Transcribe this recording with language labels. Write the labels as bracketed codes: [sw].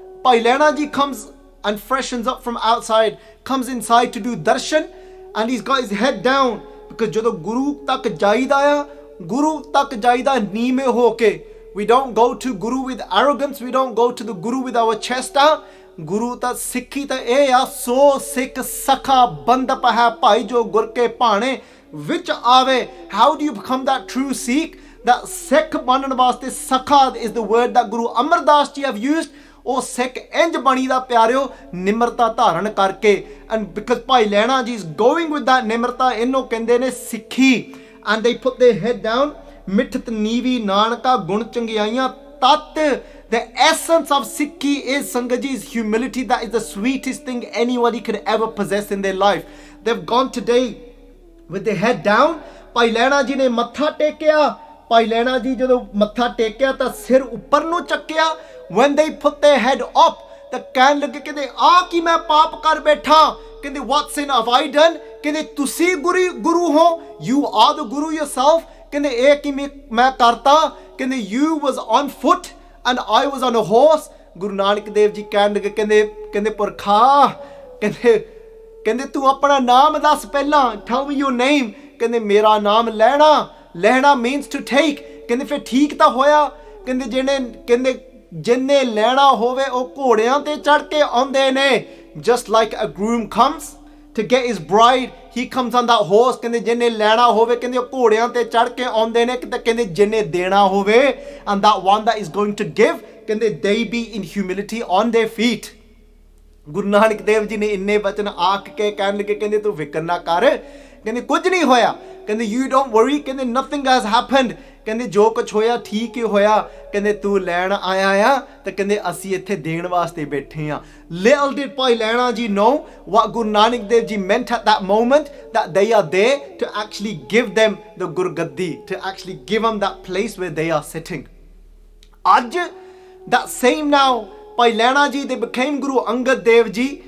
[en] Bhai Lehna Ji comes and freshens up from outside, comes inside to do darshan, and he's got his head down, because [pa] ਜਦੋਂ ਗੁਰੂ ਤੱਕ ਜਾਈਦਾ ਆ, ਗੁਰੂ ਤੱਕ ਜਾਈਦਾ ਨੀਵੇਂ ਹੋ ਕੇ. [en] we don't go to Guru with arrogance, we don't go to the Guru with our chest out. [pa] ਗੁਰੂ ਤਾਂ ਸਿੱਖੀ ਤਾਂ ਇਹ ਆ, ਸੋ ਸਿੱਖ ਸਖਾ ਬੰਦਪ ਹੈ ਭਾਈ ਜੋ ਗੁਰ ਕੇ ਭਾਣੇ ਵਿੱਚ ਆਵੇ. [en] how do you become that true Sikh? that [pa] ਸਿੱਖ ਬਣਨ ਵਾਸਤੇ ਸਖਾ [en] is the word that Guru Amar Das Ji have used. [pa] ਉਹ ਸਿੱਖ ਇੰਜ ਬਣੀ ਦਾ ਪਿਆਰਿਓ ਨਿਮਰਤਾ ਧਾਰਨ ਕਰਕੇ, [en] and because Bhai Lehna Ji is going with that [pa] ਨਿਮਰਤਾ, ਇਹਨੂੰ ਕਹਿੰਦੇ ਨੇ ਸਿੱਖੀ. [en] and they put their head down, [pa] ਮਿੱਠਤ ਨੀਵੀ ਨਾਨਕਾ ਗੁਣ ਚੰਗਿਆਈਆਂ ਤਤ. [en] the essence of Sikhi is Sangat Ji, is humility. that is the sweetest thing anybody could ever possess in their life. they've gone today with their head down. Bhai Lehna Ji [pa] ਨੇ ਮੱਥਾ ਟੇਕਿਆ. Bhai Lehna Ji ਜਦੋਂ ਮੱਥਾ ਟੇਕਿਆ ਤਾਂ ਸਿਰ ਉੱਪਰ ਨੂੰ ਚੱਕਿਆ. [en] when they put their head up, [pa] ਤਾਂ ਕਹਿਣ ਲੱਗੇ ਕਹਿੰਦੇ ਆ ਕੀ ਮੈਂ ਪਾਪ ਕਰ ਬੈਠਾ, [en] ਕਹਿੰਦੇ what sin have I done, [pa] ਕਹਿੰਦੇ ਤੁਸੀਂ ਗੁਰੂ ਹੋ, [en] you are the Guru yourself, [pa] ਕਹਿੰਦੇ ਇਹ ਕੀ ਮੈਂ ਕਰਤਾ, [en] ਕਹਿੰਦੇ you was on foot and I was on a horse. [pa] Guru Nanak Dev Ji ਕਹਿਣ ਲੱਗੇ ਕਹਿੰਦੇ ਪੁਰਖਾ, ਕਹਿੰਦੇ ਤੂੰ ਆਪਣਾ ਨਾਮ ਦੱਸ ਪਹਿਲਾਂ, [en] tell me your name. [pa] ਕਹਿੰਦੇ ਮੇਰਾ ਨਾਮ ਲਹਿਣਾ [en] means to take. [pa] ਕਹਿੰਦੇ ਫਿਰ ਠੀਕ ਤਾਂ ਹੋਇਆ, ਕਹਿੰਦੇ ਜਿੰਨੇ ਲੈਣਾ ਹੋਵੇ ਉਹ ਘੋੜਿਆਂ ਤੇ ਚੜ ਕੇ ਆਉਂਦੇ ਨੇ. [en] just like a groom comes to get his bride, he comes on that horse. [pa] ਕਹਿੰਦੇ ਜਿੰਨੇ ਲੈਣਾ ਹੋਵੇ ਕਹਿੰਦੇ ਉਹ ਘੋੜਿਆਂ ਤੇ ਚੜ ਕੇ ਆਉਂਦੇ ਨੇ, ਤੇ ਕਹਿੰਦੇ ਜਿੰਨੇ ਦੇਣਾ ਹੋਵੇ, [en] and that one that is going to give, [pa] ਕਹਿੰਦੇ [en] they be in humility on their feet. [pa] Guru Nanak Dev ji ਨੇ ਇੰਨੇ ਬਚਨ ਆਖ ਕੇ ਕਹਿਣ ਲੱਗੇ ਕਹਿੰਦੇ ਤੂੰ ਫਿਕਰ ਨਾ ਕਰ, ਕਹਿੰਦੇ ਕੁਝ ਨਹੀਂ ਹੋਇਆ, ਕਹਿੰਦੇ [en] you don't worry, [pa] ਕਹਿੰਦੇ [en] nothing has happened, [pa] ਕਹਿੰਦੇ ਜੋ ਕੁਝ ਹੋਇਆ ਠੀਕ ਹੀ ਹੋਇਆ, ਕਹਿੰਦੇ ਤੂੰ ਲੈਣ ਆਇਆ ਆ ਤੇ ਕਹਿੰਦੇ ਅਸੀਂ ਇੱਥੇ ਦੇਣ ਵਾਸਤੇ ਬੈਠੇ ਆ. [en] little did Bhai Lehna Ji know what Guru Nanak Dev Ji meant at that moment, that they are there to actually give them the Gurgaddi, to actually give them that place where they are sitting. ਅੱਜ that same now Bhai Lehna Ji, they became Guru Angad Dev Ji.